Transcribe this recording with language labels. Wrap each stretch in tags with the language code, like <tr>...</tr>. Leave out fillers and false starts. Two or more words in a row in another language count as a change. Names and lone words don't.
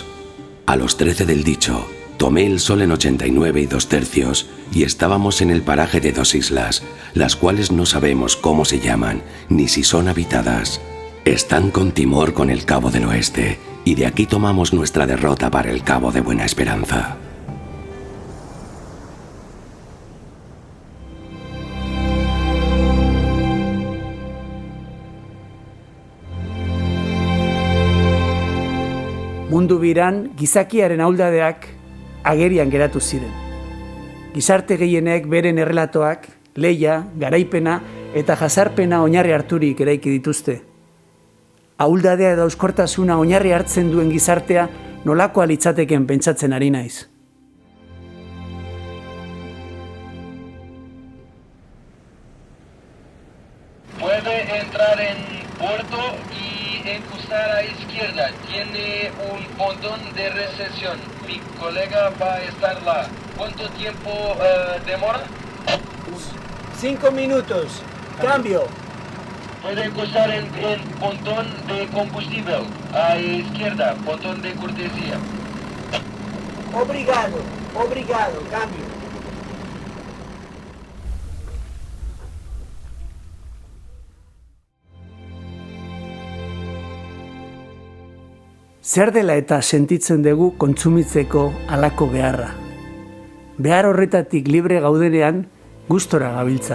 <es>A los 13 del dicho, tomé el sol en 89 2/3 y estábamos en el paraje de 2 islas, las cuales no sabemos cómo se llaman, ni si son habitadas. Están con Timor con el Cabo del Oeste, y de aquí tomamos nuestra derrota para el Cabo de Buena Esperanza.</es> <eu>Mundu biran gizakiaren ahuldadeak agerian geratu ziren. Gizarte gehienek beren errelatoak, lehia, garaipena eta jazarpena oinarri harturik eraiki dituzte. Ahuldadea edo euskortasuna oinarri hartzen duen gizartea nolakoa litzateken pentsatzen ari naiz.</eu> <es>Puede entrar en puerto y cruzar a izquierda. Tiene un pontón de recepción. Mi colega va a estar là. ¿Cuánto tiempo demora? 5 minutos. Cambio. Puede cruzar en pontón de combustible. A izquierda, pontón de cortesía. Obrigado, cambio.</es> <eu>Zer dela eta sentitzen dugu kontsumitzeko halako beharra. Behar horretatik libre gaudenean gustora gabiltza.</eu>